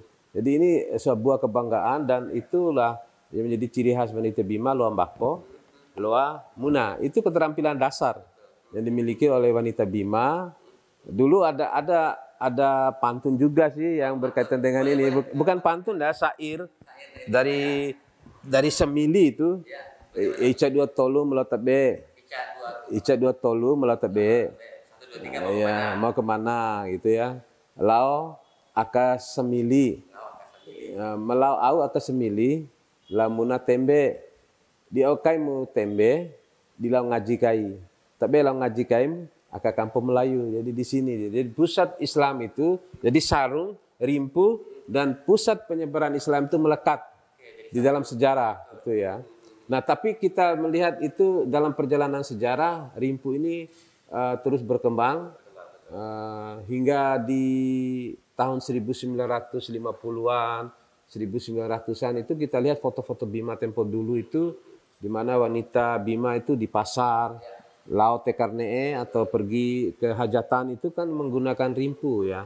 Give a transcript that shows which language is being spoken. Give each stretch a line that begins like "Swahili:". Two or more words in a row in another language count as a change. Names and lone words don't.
Indonesian: Jadi ini sebuah kebanggaan dan itulah yang menjadi ciri khas wanita Bima,
Bima: loa mbako, loa muna.
Indonesian: Itu keterampilan dasar yang dimiliki oleh wanita Bima. Dulu ada pantun juga sih yang berkaitan dengan ini. Bukan pantun ya, syair dari Semili itu.
Bima: Ica dua tolu melotot be. Ica dua tolu melotot be.
Indonesian: Ya, mau kemana gitu ya.
Bima: Lau aka Semili. Melau au aka Semili. Lamuna tembe. Di okai mu tembe. Di lau ngaji kai. Tapi lau ngaji kai aka kampung Melayu.
Indonesian: Jadi di sini. Jadi pusat Islam itu. Jadi Sarung, Rimpu, dan pusat penyebaran Islam itu melekat di dalam sejarah. Itu ya. Nah, tapi kita melihat itu dalam perjalanan sejarah, Rimpu ini terus berkembang hingga di tahun 1950-an, 1900-an itu kita lihat foto-foto Bima tempo dulu itu, di mana wanita Bima itu di pasar, laut tekarnee atau pergi ke hajatan itu kan menggunakan rimpu ya.